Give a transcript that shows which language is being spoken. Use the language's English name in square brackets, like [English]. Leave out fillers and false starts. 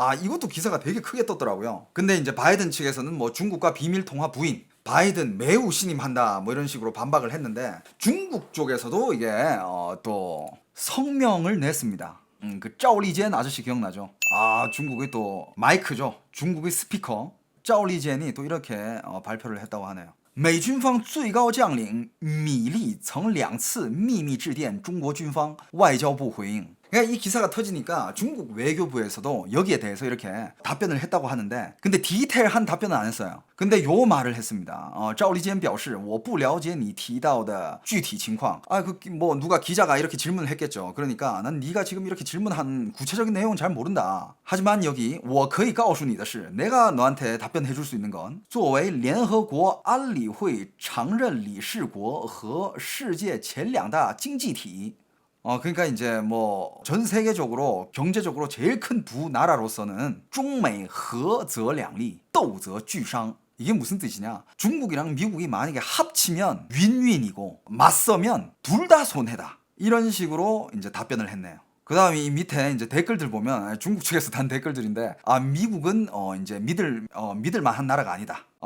[Korean] 이것도 기사가 되게 크게 떴더라고요. 근데 이제 바이든 측에서는 뭐 중국과 비밀 통화 부인, 바이든 매우 신임한다, 뭐 이런 식으로 반박을 했는데, 중국 쪽에서도 이게 또 성명을 냈습니다. 그 짜오리젠 아저씨 기억나죠? 중국의 또 마이크죠. 중국의 스피커 짜오리젠이 또 이렇게 발표를 했다고 하네요. [Chinese] 美军方最高将领米利曾2次秘密致电中国军方，外交部回应。 [Korean] 그러니까 이 기사가 터지니까 중국 외교부에서도 여기에 대해서 이렇게 답변을 했다고 하는데, 근데 디테일한 답변은 안 했어요. 근데 요 말을 했습니다. [Chinese] 赵立坚表示我不了解你提到的具体情况. [Korean] 뭐 누가 기자가 이렇게 질문을 했겠죠. 그러니까 난 네가 지금 이렇게 질문한 구체적인 내용은 잘 모른다. 하지만 여기 [Chinese] 我可以告诉你的是, [Korean] 내가 너한테 답변해 줄 수 있는 건, [Chinese] 作为联合国安理会常任理事国和世界前2大经济体. [Korean] 그러니까 이제 뭐 전 세계적으로 경제적으로 제일 큰 두 나라로서는 [Chinese] 중美合则两利斗则俱伤. [Korean] 이게 무슨 뜻이냐? 중국이랑 미국이 만약에 합치면 윈윈이고 맞서면 둘 다 손해다. 이런 식으로 이제 답변을 했네요. 그 다음에 이 밑에 이제 댓글들 보면 중국 측에서 단 댓글들인데, 미국은 이제 믿을 만한 나라가 아니다.